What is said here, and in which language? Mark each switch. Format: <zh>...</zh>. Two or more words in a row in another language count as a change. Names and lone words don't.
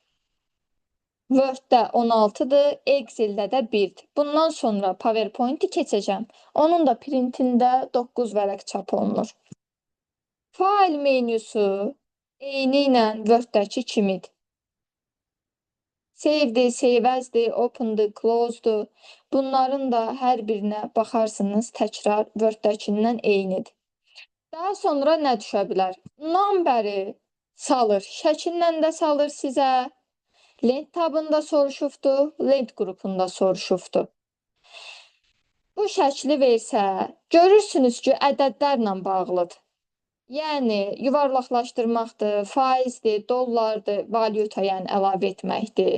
<az>Word-də 16-dır, Excel-də də 1-dir. Bundan sonra PowerPoint-i keçəcəm. Onun da printində 9 vərəq çap olunur. Fayl menyusu eyni ilə Word-dəki kimidir. Save-dir,</az> <en>save as-</en> <az>dir, open-dır, close-dur. Bunların da hər birinə baxarsınız, təkrar Word-dəkindən eynidir. Daha sonra nə düşə bilər? Number-i salır, şəkillə də salır sizə. Lent tabında soruşubdur, lent qrupunda soruşubdur. Bu şəkli versə, görürsünüz ki, ədədlərlə bağlıdır. Yəni, yuvarlaqlaşdırmaqdır, faizdir, dollardır, valyuta, yəni əlavə etməkdir.</az>